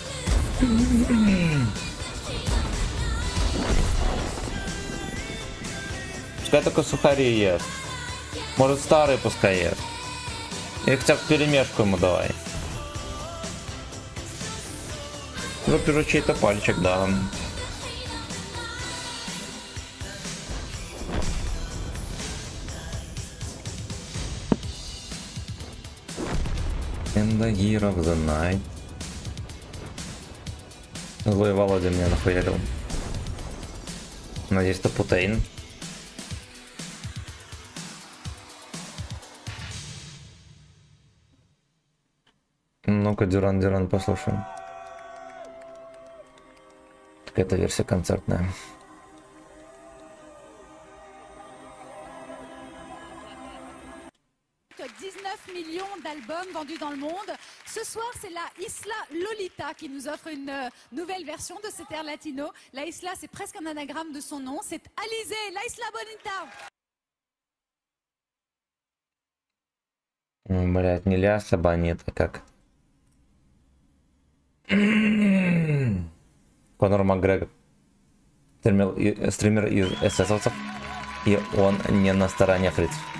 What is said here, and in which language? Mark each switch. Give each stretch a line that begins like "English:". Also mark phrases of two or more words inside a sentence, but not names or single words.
Russian: Пускай только сухари ест. Может, старый пускай ест. Или хотя бы перемешку ему давай. Выпишу чей-то пальчик, да.
English: In the year of the night.
Russian: Злой Володя меня нахуярил. Надеюсь, это Путейн. Ну-ка, Дюран послушаем. Это версия концертная.
French: 19 millions d'albums vendus dans le monde. Ce soir, c'est la Isla Lolita qui nous offre une nouvelle version de cet air latino. La Isla, c'est presque un anagramme de son nom. C'est Alizé, la Isla Bonita.
Russian: Блять, не ляса банит, а как? Конор Макгрегор. Стример из эсэсовцев. И он не на стороне фрицев.